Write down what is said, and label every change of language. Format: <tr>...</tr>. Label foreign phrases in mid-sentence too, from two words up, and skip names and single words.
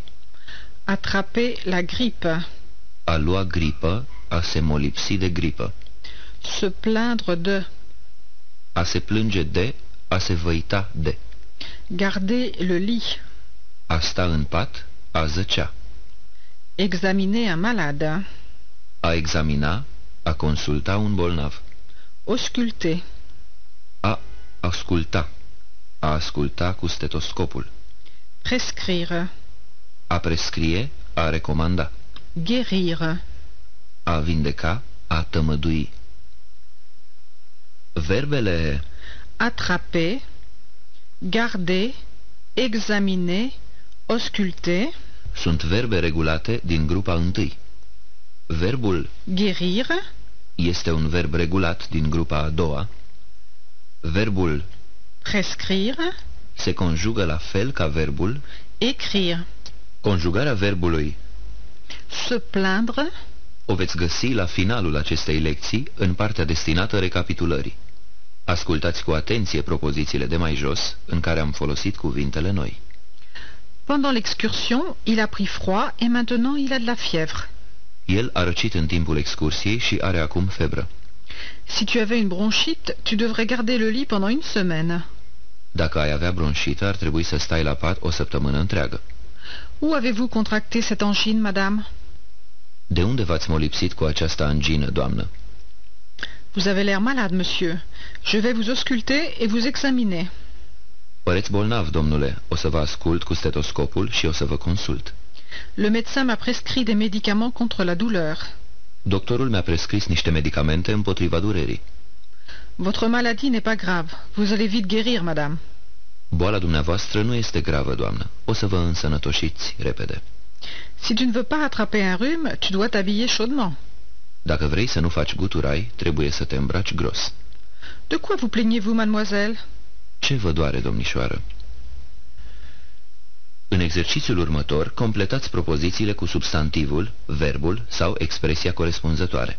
<fr>Attraper la grippe.</fr> <ro>A lua gripă, a se molipsi de gripă.</ro> <fr>Se plaindre de.</fr> <ro>A se plânge de, a se văita de.</ro> <fr>Garder le lit.</fr> <ro>A sta în pat, a zăcea.</ro> <fr>Examiner un malade.</fr> <ro>A examina, a consulta un bolnav.</ro> <fr>Ausculter.</fr> <ro>A asculta. A asculta cu stetoscopul.</ro> <fr>Prescrire.</fr> <ro>A prescrie, a recomanda.</ro> <fr>Guérir.</fr> <ro>A vindeca, a tămădui. Verbele</ro> <fr>attraper, garder, examiner, ausculter</fr> <ro>sunt verbe regulate din grupa întâi. Verbul guérir este un verb regulat din grupa a doua. Verbul prescrire se conjugă la fel ca verbul écrire. Conjugarea verbului</ro> <fr>se plaindre</fr> <ro>o veți găsi la finalul acestei lecții în partea destinată recapitulării. Ascultați cu atenție propozițiile de mai jos, în care am folosit cuvintele noi.</ro> <fr>Pendant l'excursion, il a pris froid et maintenant il a de la fièvre.</fr> <ro>El a răcit în timpul excursiei și are acum febră.</ro> <fr>Si tu avais une bronchite, tu devrais garder le lit pendant une semaine.</fr> <ro>Dacă ai avea bronșită, ar trebui să stai la pat o săptămână întreagă.</ro> <fr>Où avez-vous contracté cette angine, madame?</fr> <ro>De unde v-ați molipsit cu această angină, doamnă?</ro> <fr>Vous avez l'air malade, monsieur. Je vais vous ausculter et vous examiner.</fr> <ro>Păreți bolnav, domnule. O să vă ascult cu stetoscopul și o să vă consult.</ro> <fr>Le médecin m'a prescrit des médicaments contre la douleur.</fr> <ro>Doctorul mi-a prescris niște medicamente împotriva durerii.</ro> <fr>Votre maladie n'est pas grave. Vous allez vite guérir, madame.</fr> <ro>Boala dumneavoastră nu este gravă, doamnă. O să vă însănătoșiți repede.</ro> <fr>Si tu ne veux pas attraper un rhume, tu dois t'habiller chaudement.</fr> <ro>Dacă vrei să nu faci guturai, trebuie să te îmbraci gros.</ro> <fr>De quoi vous plaignez-vous, mademoiselle?</fr> <ro>Ce vă doare, domnișoară? În exercițiul următor, completați propozițiile cu substantivul, verbul sau expresia corespunzătoare.</ro>